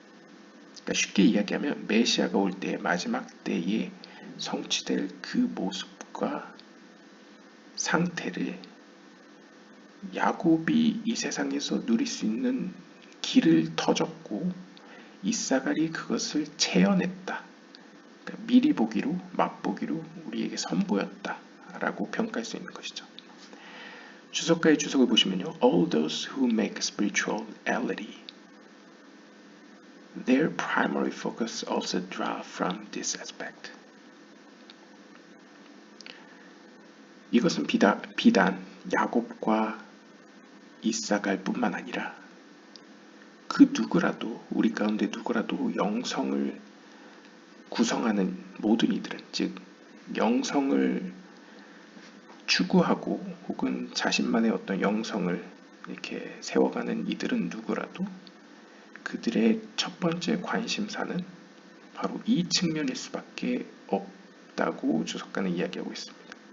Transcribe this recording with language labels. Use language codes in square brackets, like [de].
[ko] 그러니까 쉽게 이야기하면 메시아가 올 때 마지막 때에 성취될 그 모습과 상태를 야곱이 이 세상에서 누릴 수 있는 길을 터줬고 이사갈이 그것을 체현했다. 그러니까 미리 보기로 맛보기로 우리에게 선보였다라고 평가할 수 있는 것이죠. 주석가의 주석을 보시면요. [en] All those who make spirituality Their primary focus also draw from this aspect. [ko] 이것은 비단 야곱과 이삭알 뿐만 아니라 그 누구라도 우리 가운데 누구라도 영성을 구성하는 모든 이들은 즉 영성을 추구하고 혹은 자신만의 어떤 영성을 이렇게 세워가는 이들은 누구라도 그들의 첫 번째 관심사는 바로 이 측면일 수밖에 없다고 주석가는 이야기하고 있습니다.